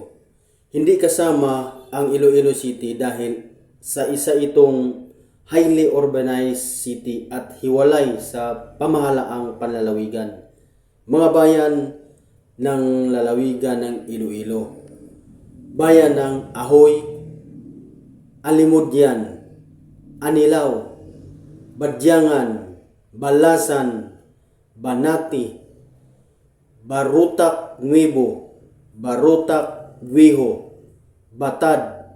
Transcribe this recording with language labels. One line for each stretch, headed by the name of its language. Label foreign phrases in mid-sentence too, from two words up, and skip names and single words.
Filipino: Hindi kasama ang Iloilo City dahil sa isa itong
English: highly urbanized city
Filipino: at hiwalay sa pamahalaang panlalawigan. Mga bayan ng lalawigan ng Iloilo. Bayan ng Ahoy, Alimudyan, Anilaw, Badyangan, Balasan, Banati, Barutak Nuevo, Barutak Guiho, Batad,